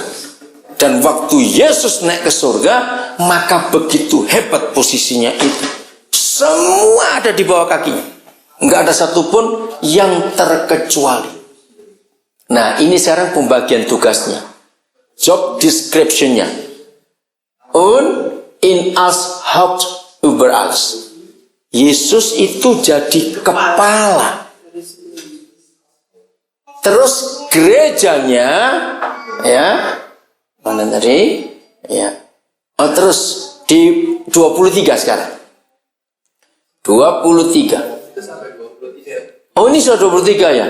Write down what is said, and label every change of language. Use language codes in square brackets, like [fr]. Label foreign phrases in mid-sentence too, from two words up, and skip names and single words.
[id] Dan waktu Yesus naik ke surga, maka begitu hebat posisinya itu. Semua ada di bawah kakinya. Enggak ada satupun yang terkecuali. Nah, ini sekarang pembagian tugasnya. [en] Job description- [id] nya. [de] In us Haupt über alles. [id] Yesus itu jadi kepala. Terus gerejanya, ya, mana tadi? Ya. Oh, terus di 23 sekarang. 23. Oh, ini sudah 23 ya?